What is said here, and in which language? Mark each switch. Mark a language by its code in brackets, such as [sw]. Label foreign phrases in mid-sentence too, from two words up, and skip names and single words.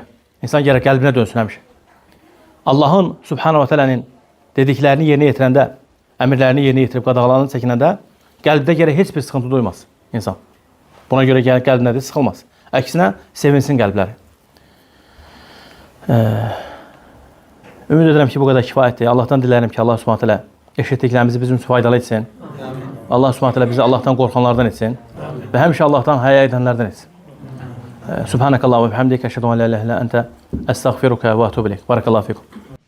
[az] İnsan gərək qəlbinə dönsün həmişə. Allahın, [ar] سبحانه وتعالى [az] dediklərini yerinə yetirəndə, əmirlərini yerinə yetirib qadağalarını çəkinəndə, qəlbdə gərək heç bir sıxıntı duymaz insan. Buna görə qəlb nədir? Sıxılmaz. Əksinə, sevinsin qəlbləri. Ümid edirəm ki, bu qədər kifayətdir. Allahdan dilərim ki, Allah [ar] سبحانه وتعالى [az] eşitdiklərimizi bizim üçün faydalı etsin. Allah [ar] سبحانه وتعالى [az] bizi Allahdan qorxanlardan etsin. Və həmişə Allahdan həya edənlərdən etsin. [ar] سبحانك اللهم وبحمدك أشهد أن لا إله إلا أنت أستغفرك وأتوب إليك. بارك الله فيكم.